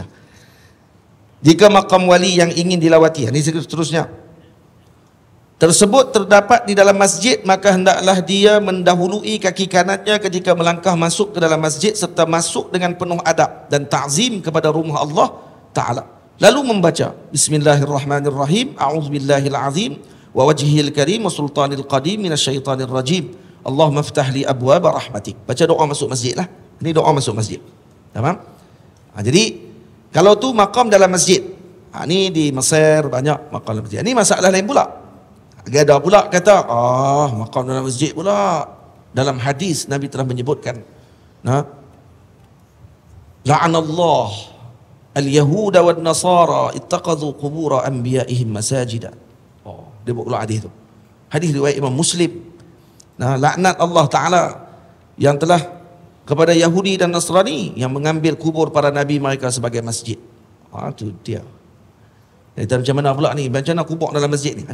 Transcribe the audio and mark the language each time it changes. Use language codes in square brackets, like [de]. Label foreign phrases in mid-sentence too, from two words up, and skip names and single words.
[ms] Jika makam wali yang ingin dilawati, ini seterusnya, tersebut terdapat di dalam masjid, maka hendaklah dia mendahului kaki kanannya ketika melangkah masuk ke dalam masjid, serta masuk dengan penuh adab dan ta'zim kepada rumah Allah Ta'ala. Lalu membaca [ar] بسم الله الرحمن الرحيم، أعوذ بالله العظيم ووجهه الكريم وسلطانه القديم من الشيطان الرجيم، اللهم افتح لي أبواب رحمتك. [ms] Baca doa masuk masjid lah. Ini doa masuk masjid. Faham? Jadi kalau tu makam dalam masjid. Ni di Mesir banyak makam dalam masjid. Ini masalah lain pula. Ada pula kata, makam dalam masjid pula. Dalam hadis Nabi telah menyebutkan, [ar] لعن الله اليهود والنصارى اتخذوا قبور أنبيائهم مساجد. [ms] Dia buat pula hadis tu. Hadis riwayat Imam Muslim. Laknat Allah Ta'ala yang telah kepada Yahudi dan Nasrani yang mengambil kubur para nabi mereka sebagai masjid. Itu dia. Kita macam mana pula ni? Macam mana kubur dalam masjid ni?